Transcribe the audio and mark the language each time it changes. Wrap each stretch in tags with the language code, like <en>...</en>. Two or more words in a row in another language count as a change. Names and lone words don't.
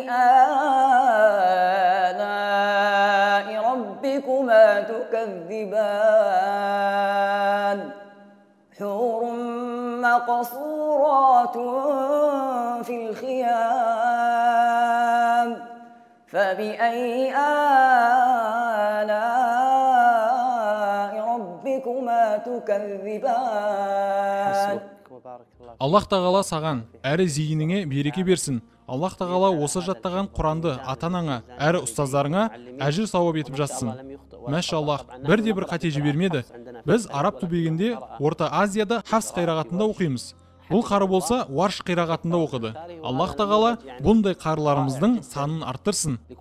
<ar>آلاء ربكما تكذبان حور مقصورات في الخيام فبأي آلاء ربكما تكذبان.</ar> <kk>Аллах тағала саған әрі зейініңе береке берсін. Аллах тағала осы жаттаған Құранды ата-анаңа, әрі ұстаздарыңа әжір сауап етіп жатсын. Мәшаллах, бірде-бір қате жібермеді. Біз араб түбегінде Орта Азияда Хафс қирағатында оқимыз. Бұл қары болса Варш қирағатында оқыды. Аллах тағала бұндай қарыларымыздың санын арттырсын.</kk>